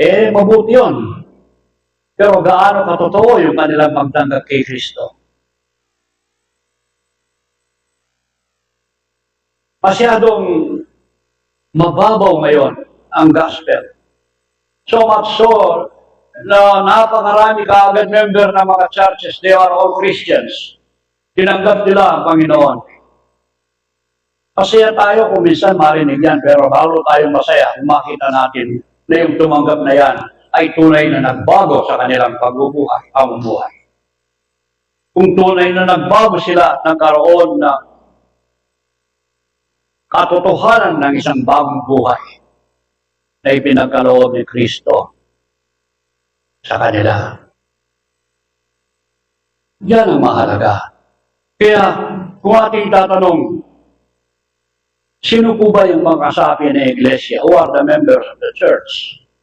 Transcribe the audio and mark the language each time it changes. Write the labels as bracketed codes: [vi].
[tl] Mabuti yun. Pero gaano katotoo yung kanilang pagtanggap kay Kristo? Masyadong mababaw ngayon ang gospel. [en] So much so [tl] na napakarami kaagad [en] member ng mga churches, they are all Christians. [tl] Tinanggap nila ang Panginoon. Masaya tayo kung minsan marinig yan, pero lalo tayong masaya kung makita natin na yung tumanggap na yan ay tunay na nagbago sa kanilang pamumuhay. Kung tunay na nagbago sila, nagkaroon ng katotohanan ng isang bagong buhay na ipinagkaloob ni Kristo sa kanila. Yan ang mahalaga. Kaya kung ating tatanong, sino po ba yung mga kasapi ng Iglesia? [en] Who are the members of the church?